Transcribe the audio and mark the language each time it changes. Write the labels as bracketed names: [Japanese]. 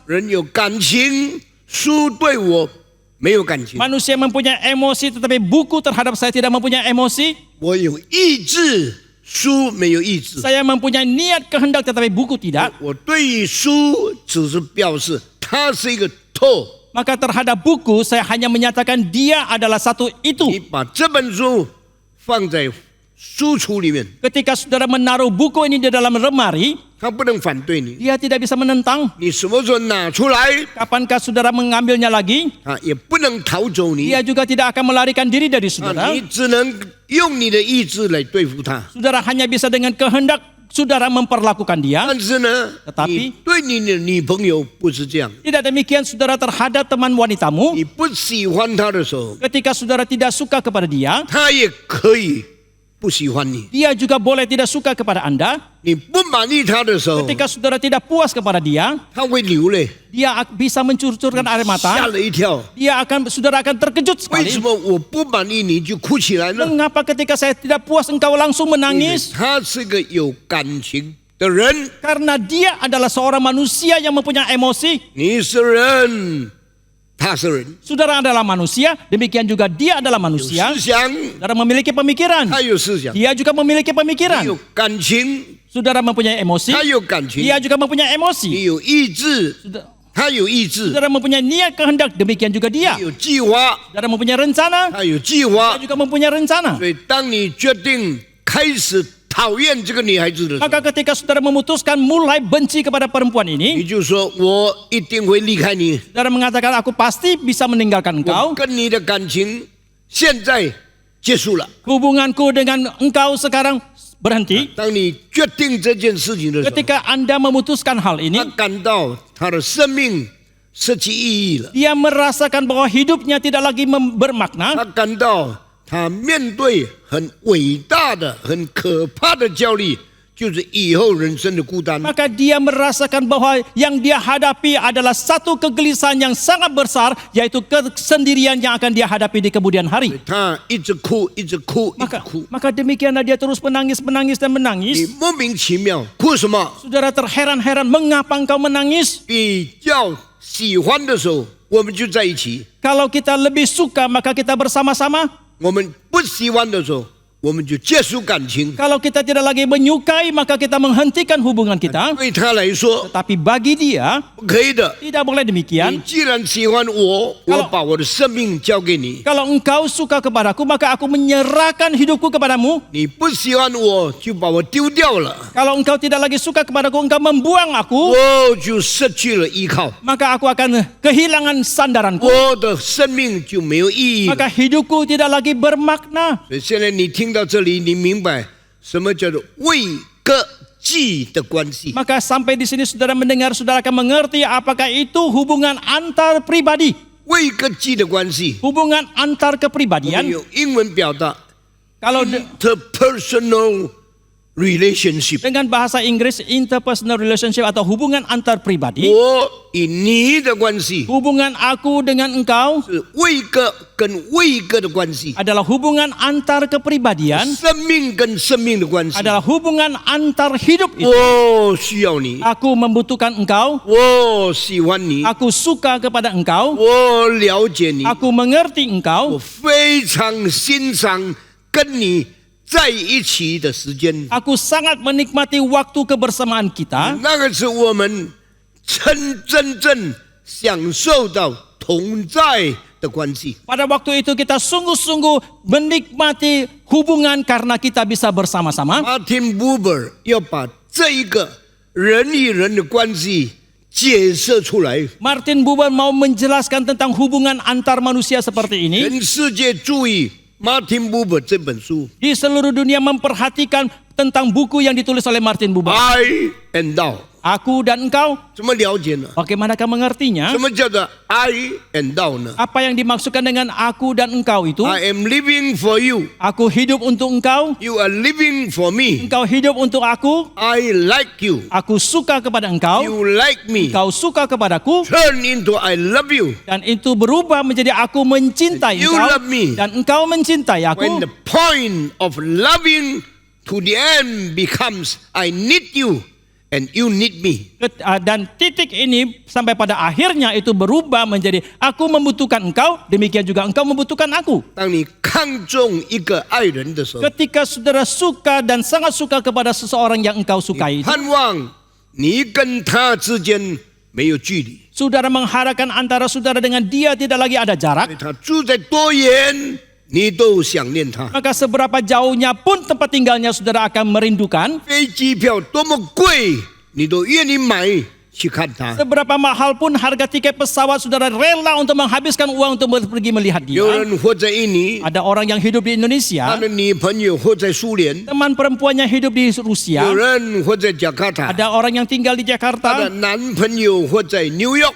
[Chinese] 人有感情，书对我没有感情； [Indonesian] Manusia mempunyai emosi, tetapi buku terhadap saya tidak mempunyai emosi. [Chinese] 我有意志，书没有意志。 [Indonesian] Saya mempunyai niat kehendak, tetapi buku tidak. [Chinese] 我对于书只是表示它是一个透。 [Indonesian] Maka terhadap buku saya hanya menyatakan dia adalah satu [Chinese] 你 [Indonesian] itu. [Chinese] 把这本书放在书橱里面， [Indonesian] Ketika saudara menaruh buku ini di dalam lemari, [Chinese] 他不能反对你。 [Indonesian] dia tidak bisa menentang. [Chinese] 你什么时候拿出来， [Indonesian] Kapankah saudara mengambilnya lagi, [Chinese] 也不能逃走你。 [Indonesian] dia juga tidak akan melarikan diri dari saudara. [Chinese] 你只能用你的意志来对付他。 [Indonesian] Saudara hanya bisa dengan kehendak saudara memperlakukan dia. [Chinese] 但是呢， [Indonesian] Tetapi [Chinese] 你对你的女朋友不是这样。 [Indonesian] Tidak demikian saudara terhadap teman wanitamu. [Chinese] 你不喜欢他的时候， [Indonesian] Ketika saudara tidak suka kepada dia, [Chinese] 他也可以不喜欢你。 [Indonesian] dia juga boleh tidak suka kepada Anda. [Chinese] 你不满意他的时候， [Indonesian] Ketika saudara tidak puas kepada dia, [Chinese] 他会流泪， [Indonesian] dia bisa mencurcurkan air [Chinese] 吓了一跳。 [Indonesian] Saudara akan terkejut [Chinese] 为 [Indonesian] sekali. [Chinese] 什么我不满意你就哭起来呢？ [Indonesian] Mengapa ketika saya tidak puas engkau langsung [Chinese] 因为 [Indonesian] menangis? [Chinese] 他是个有感情的人， [Indonesian] Karena dia adalah seorang manusia yang mempunyai emosi. [Chinese] 你是人，他是人， [Indonesian] Saudara adalah manusia, demikian juga dia adalah [Chinese] 有 [Indonesian] manusia. [Chinese] 思想， [Indonesian] Saudara memiliki pemikiran. [Chinese] 他有思想， [Indonesian] Dia juga memiliki [Chinese] 你 [Indonesian] pemikiran. [Chinese] 有感情， [Indonesian] Saudara mempunyai emosi. [Chinese] 他有感情， [Indonesian] Dia juga mempunyai emosi. [Chinese] 有意志， 他有意志， [Indonesian] Saudara mempunyai niat kehendak, demikian juga dia. [Chinese] 你有计划， [Indonesian] Saudara mempunyai rencana, [Chinese] 他有计划 [Indonesian] dia。juga mempunyai rencana. [Chinese] 所以，当你决定开始讨厌这个女孩子的时候， [Indonesian] Maka ketika saudara memutuskan mulai benci kepada perempuan [Chinese] 你 [Indonesian] ini, [Chinese] 就说：“我一定会离开你， [Indonesian] saudara mengatakan aku pasti bisa meninggalkan [Chinese] 我 [Indonesian] engkau. [Chinese] 跟你的感情现在结束了。 [Indonesian] Hubunganku dengan engkau sekarang berhenti. ” [Chinese] 当你决定这件事情的时候， [Indonesian] Ketika Anda memutuskan hal ini, [Chinese] 感到他的生命失去意义了， [Indonesian] dia merasakan bahwa hidupnya tidak lagi bermakna. [Chinese] 他感到他面对很伟大的、很可怕的焦虑，就是以后人生的孤单。 [Indonesian] Maka dia merasakan bahwa yang dia hadapi adalah satu kegelisahan yang sangat besar, yaitu kesendirian yang akan dia hadapi di kemudian hari. [Chinese] 他一直哭，一直哭，一直 [Indonesian] Maka, [Chinese] 哭。 [Indonesian] maka demikianlah dia terus menangis, menangis dan [Chinese] 你 [Indonesian] menangis. [Chinese] 莫名其妙哭什么？ [Indonesian] Saudara terheran-heran, mengapa engkau menangis? [Chinese] 比较喜欢的时候，我们就在一起； [Indonesian] Kalau kita lebih suka, maka kita bersama-sama. [Chinese] 我们不喜欢的时候，我们就结束感情。 [Indonesian] Kalau kita tidak lagi menyukai, maka kita menghentikan hubungan kita. [Chinese] 对他来说 [Indonesian] Tapi bagi dia, [Chinese] 不可以的。 [Indonesian] tidak boleh [Chinese] 你 [Indonesian] demikian. [Chinese] 既然喜欢我，我把我的生命交给你； [Indonesian] Kalau engkau suka kepadaku, maka aku menyerahkan hidupku kepadamu. [Chinese] 你不喜欢我，就把我丢掉了， [Indonesian] Kalau engkau tidak lagi suka kepadaku, engkau membuang aku, [Chinese] 我就失去了依靠， [Indonesian] maka aku akan kehilangan sandaranku. [Chinese] 我的生命就没有意义了。 [Indonesian] Maka hidupku tidak lagi bermakna. [Chinese] 所以现在你听到这里，你明白什么叫做位格记的关系？ [Indonesian] Maka sampai di sini saudara mendengar, saudara akan mengerti apakah itu hubungan antar pribadi. [Chinese] 位格记的关系， [Indonesian] Hubungan antar [Chinese] 我们 [Indonesian] kepribadian. [Chinese] 用英文表达 [Indonesian] Kalau [English] interpersonal relationship。 [Indonesian] dengan bahasa Inggris, interpersonal relationship atau hubungan antar pribadi. [Chinese] 我与你的关系 [Indonesian] Hubungan aku dengan engkau [Chinese] 是位格跟位格的关系， [Indonesian] adalah hubungan antar kepribadian, [Chinese] 生命跟生命的关系。 [Indonesian] adalah hubungan antar hidup itu. [Chinese] 我需要你， [Indonesian] Aku membutuhkan engkau, [Chinese] 我喜欢你， [Indonesian] aku suka kepada engkau, [Chinese] 我了解你， [Indonesian] aku mengerti [Chinese] 我 [Indonesian] engkau, [Chinese] 非常欣赏跟你在一起的时间。 [Indonesian] aku sangat menikmati waktu kebersamaan kita. [Chinese] 那个是我们真正享受到同在的关系。 [Indonesian] Pada waktu itu kita sungguh-sungguh menikmati hubungan karena kita bisa bersama-sama. [Chinese] Martin Buber 要把这一个人与人的关系解释出来， [Indonesian] Martin Buber mau menjelaskan tentang hubungan antar manusia seperti ini. [Chinese] 全世界注意 Martin Buber 这本书 [Indonesian] Di seluruh dunia memperhatikan tentang buku yang ditulis oleh Martin Buber. [English] ，I and Thou， [Indonesian] Aku dan engkau, [Chinese] 怎么了解呢？ [Indonesian] bagaimanakah mengertinya? [Chinese] 什么叫做 I and Thou 呢 [Indonesian] Apa yang dimaksudkan dengan aku dan engkau itu? [English] ？I am living for you, [Indonesian] Aku hidup untuk engkau, [English] you are living for me. [Indonesian] engkau hidup untuk aku, [English] I like you, [Indonesian] aku suka kepada engkau, [English] you like me. [Indonesian] engkau suka kepadaku, [English] Turn into I love you. [Indonesian] dan itu berubah menjadi aku mencintai [English] You [Indonesian] engkau, [English] love me. [Indonesian] dan engkau mencintai [English] When [Indonesian] aku. [English] the point of loving to the end becomes I need you and you need me. [Indonesian] Dan titik ini sampai pada akhirnya itu berubah menjadi aku membutuhkan engkau, demikian juga engkau membutuhkan aku. [Chinese] 当你看重一个爱人的时候， [Indonesian] Ketika saudara suka dan sangat suka kepada seseorang yang engkau sukai, [Chinese] 盼望你跟他之间没有距离， [Indonesian] saudara mengharapkan antara saudara dengan dia tidak lagi ada [Chinese] 因 [Indonesian] jarak. [Chinese] 为他住在多远，你都想念他。 [Indonesian] Maka seberapa jauhnya pun tempat tinggalnya saudara akan merindukan. [Chinese] 飞机票多么贵，你都愿意买去看他。 [Indonesian] Seberapa mahal pun harga tiket pesawat, saudara rela untuk menghabiskan uang untuk pergi melihat [Chinese] 有 [Indonesian] dia. [Chinese] 人活在印尼， [Indonesian] Ada orang yang hidup di Indonesia, [Chinese] 的女朋友活在苏联， [Indonesian] teman perempuannya hidup di [Chinese] 有 [Indonesian] Rusia, [Chinese] 人活在加卡塔， [Indonesian] ada orang yang tinggal di [Chinese] 她的 [Indonesian] Jakarta, [Chinese] 男朋友活在纽约。